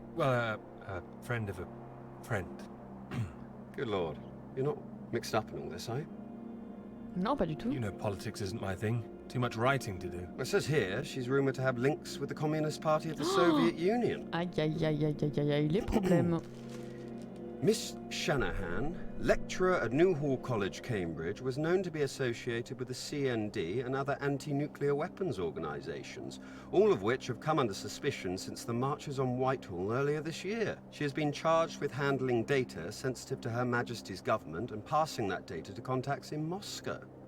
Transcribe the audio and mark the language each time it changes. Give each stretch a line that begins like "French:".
English: Well, a friend of a friend. Good lord. You're not mixed up in all this, are you?
French: Non, pas du tout.
English: You know politics isn't my thing. Too much writing to do. It says here she's rumoured to have links with the Communist Party of the Soviet Union.
French: Aïe, aïe, aïe, aïe, aïe, aïe, les problèmes.
English: Miss Shanahan, lecturer at Newhall College, Cambridge, was known to be associated with the CND and other anti-nuclear weapons organisations, all of which have come under suspicion since the marches on Whitehall earlier this year. She has been charged with handling data sensitive to Her Majesty's government and passing that data to contacts in Moscow.